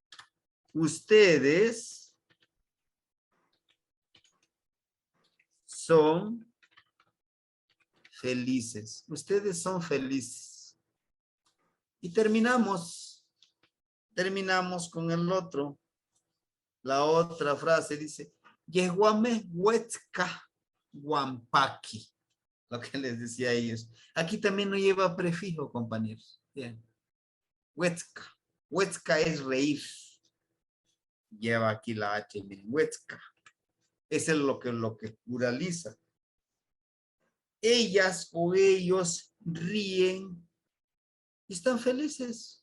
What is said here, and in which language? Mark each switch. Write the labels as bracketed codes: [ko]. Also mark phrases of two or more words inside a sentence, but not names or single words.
[es] Ustedes son felices. Ustedes son felices. Y terminamos con el otro. La otra frase dice, [nah] yeguame huetzca guampaki. [es] Lo que les decía a ellos. Aquí también no lleva prefijo, compañeros. Bien. Huetzca. Huetzca es reír. Lleva aquí la H, miren, huetzca. Eso es lo que pluraliza. Ellas o ellos ríen y están felices.